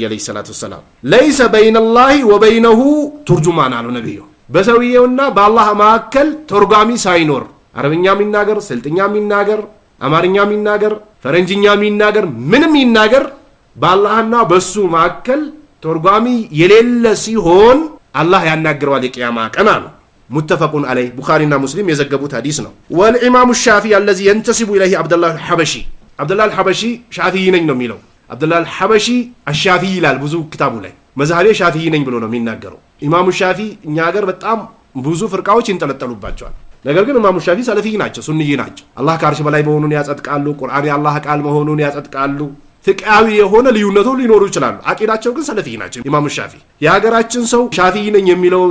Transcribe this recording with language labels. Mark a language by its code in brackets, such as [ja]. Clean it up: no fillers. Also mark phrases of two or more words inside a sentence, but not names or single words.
[ar] عليه الصلاة والسلام። ليس بين الله وبينه ترجمان [am] አሉ ነቢዩ በሰውየውና በአላህ መካከል ተርጓሚ ሳይኖር አረብኛ ሚናገር ስልጥኛ ሚናገር አማርኛ ሚናገር ፈረንጅኛ ሚናገር ምንም ይናገር በአላህና በሱ መካከል ተርጓሚ የሌለ ሲሆን አላህ ያናግረዋል የቂያማ ቀን አሉ። [ar] متفق عليه [am] ቡኻሪና ሙስሊም የዘገቡት ሐዲስ ነው። [ar] والإمام الشافعي الذي ينتسب اليه عبد الله الحبشي عبد الله الحبشي [am] ሻፊዒ ነኝ ነው የሚለው [ar] عبد الله الحبشي [am] አሻፊዒ ይላል ብዙ ክታቡ ላይ መዝሐቤ ሻፊዒ ነኝ ብሎ ነው የሚናገረው። ኢማሙ ሻፊዒ እኛ ሀገር በጣም ብዙ ፍርቃዎች ይንጠለጠሉባቸዋል። ነገር ግን ኢማሙ ሻፊዒ ሰለፊ ናቸው፣ ሱንይ ናቸው። አላህ ከአርሽ በላይ መሆኑን ያጸድቃሉ። ቁርአን የአላህ ቃል መሆኑን ያጸድቃሉ። ፍቅሃዊ የሆነ ልዩነቱ ሊኖሩ ይችላሉ። አቂዳቸው ግን ሰለፊ ናቸው። ኢማሙ ሻፊዒ የሀገራችን ሰው ሻፊዒ ነኝ የሚለውን